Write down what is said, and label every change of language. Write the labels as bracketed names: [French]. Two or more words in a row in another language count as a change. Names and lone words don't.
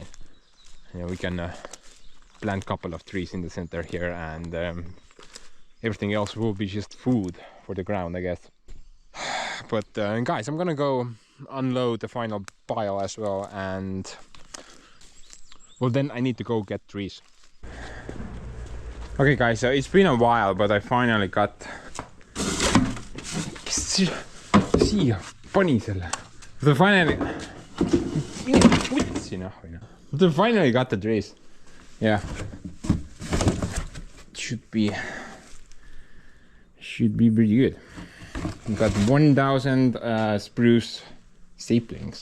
[English] Yeah, we can plant a couple of trees in the center here, and everything else will be just food for the ground, I guess. But guys, I'm gonna go unload the final pile as well, and well, then I need to go get trees. Okay guys, so it's been a while, but I finally got... [Estonian] siia pani selle. [English] But I finally got the trees. Yeah. Should be pretty good. We got 1000 spruce saplings.